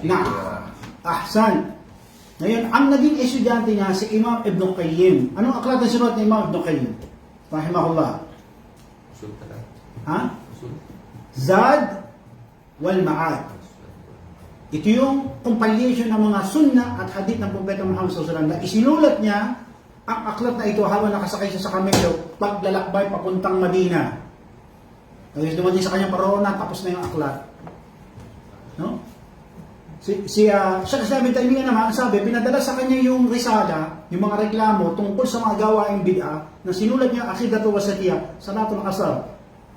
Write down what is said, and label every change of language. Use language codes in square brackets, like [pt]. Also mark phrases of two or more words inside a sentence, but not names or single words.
[tl] Ahsan. Ngayon, ang naging estudyante niya si Imam Ibn Qayyim. Anong aklat na sinulat ni Imam Ibn Qayyim? Rahimahullah. Ha? Zad wal Ma'ad. Ito yung compilation ng mga sunnah at hadith ng Propeta Muhammad [ar] صلى الله عليه وسلم [tl] na isinulat niya ang aklat na ito habang nakasakay siya sa kamelo paglalakbay papuntang Madina. Tapos dumating sa kanyang paroonan, tapos na yung aklat. No? Si Sheikh Islam Ibn Taymiyyah naman, sabi, pinadala sa kanya yung risala, yung mga reklamo tungkol sa mga gawaing bid'ah na sinulat niya Aqidatul Wasatiyah, Salatul Asr.